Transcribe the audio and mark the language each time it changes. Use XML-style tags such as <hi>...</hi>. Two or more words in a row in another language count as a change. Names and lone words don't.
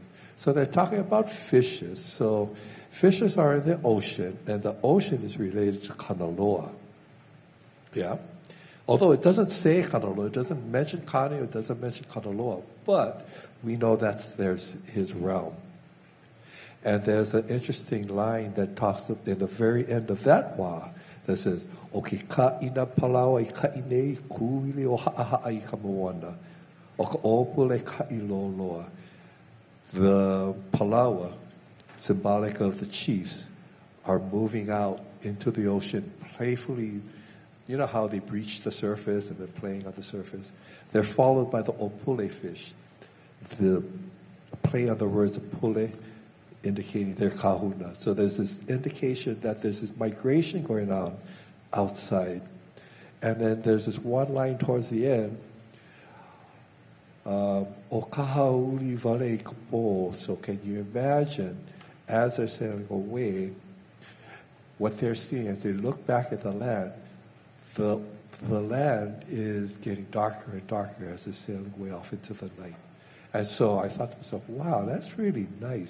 <en>So they're talking about fishes. So fishes are in the ocean, and the ocean is related to Kanaloa. Yeah? Although it doesn't say Kanaloa, it doesn't mention Kani, it doesn't mention Kanaloa, but we know there's his realm. And there's an interesting line that talks in the very end of that wa that says,</en> <haw>"Okikaina palawa I kaine kuili o haʻawina kamoana, o ka opule kailoloa."</haw> <en>The palawa, symbolic of the chiefs, are moving out into the ocean playfully. You know how they breach the surface and they're playing on the surface? They're followed by the opule fish. The play on the words of pule indicating their kahuna. So there's this indication that there's this migration going on outside. And then there's this one line towards the end,</en> <haw>o kahauli vale kapo.</haw> <en>So can you imagine, as they're sailing away, what they're seeing as they look back at the land, the land is getting darker and darker as they're sailing away off into the night. And so I thought to myself, wow, that's really nice.</en>